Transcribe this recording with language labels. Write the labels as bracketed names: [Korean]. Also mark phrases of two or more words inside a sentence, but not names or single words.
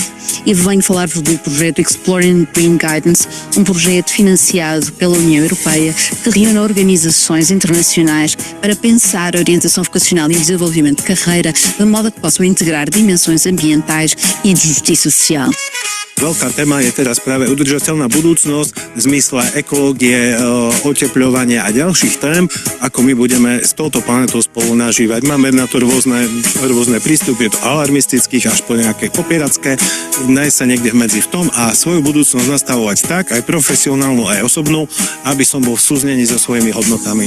[Portuguese] E venho falar-vos do projeto Exploring Green Guidance, um projeto financiado pela União Europeia que reúne organizações internacionais para pensar a orientação vocacional e o desenvolvimento de carreira de modo a que possam integrar dimensões ambientais e de justiça social. [Slovak] Veľká téma je teraz práve udržateľná budúcnosť v zmysle ekológie, otepľovania a ďalších tém, ako my budeme s touto planetou spolu nažívať. Máme na to rôzne prístupy, od alarmistických až po nejaké popieracké, nájsť sa niekde medzi v tom a svoju budúcnosť nastavovať tak, aj profesionálnu, aj osobnú, aby som bol v súznení so svojimi hodnotami.